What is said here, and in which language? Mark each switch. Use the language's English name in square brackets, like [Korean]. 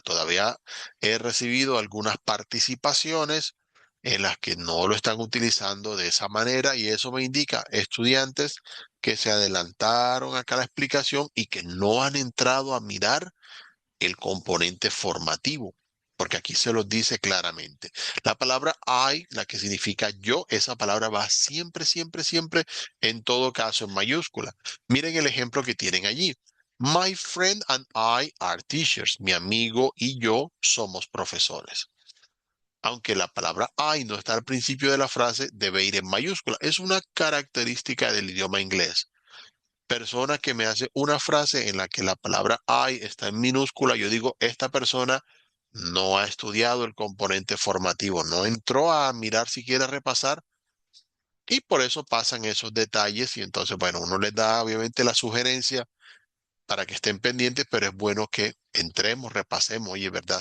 [Spanish] Todavía he recibido algunas participaciones en las que no lo están utilizando de esa manera y eso me indica estudiantes que se adelantaron acá a la explicación y que no han entrado a mirar el componente formativo, porque aquí se los dice claramente. La palabra I, la que significa yo, esa palabra va siempre, siempre, siempre, en todo caso en mayúscula. Miren el ejemplo que tienen allí. [English] My friend and I are teachers. [Spanish] Mi amigo y yo somos profesores. Aunque la palabra I no está al principio de la frase, debe ir en mayúscula. Es una característica del idioma inglés. Persona que me hace una frase en la que la palabra I está en minúscula, yo digo, esta persona no ha estudiado el componente formativo, no entró a mirar si quiere repasar y por eso pasan esos detalles y entonces, bueno, uno les da obviamente la sugerencia para que estén pendientes, pero es bueno que entremos, repasemos, oye, ¿verdad?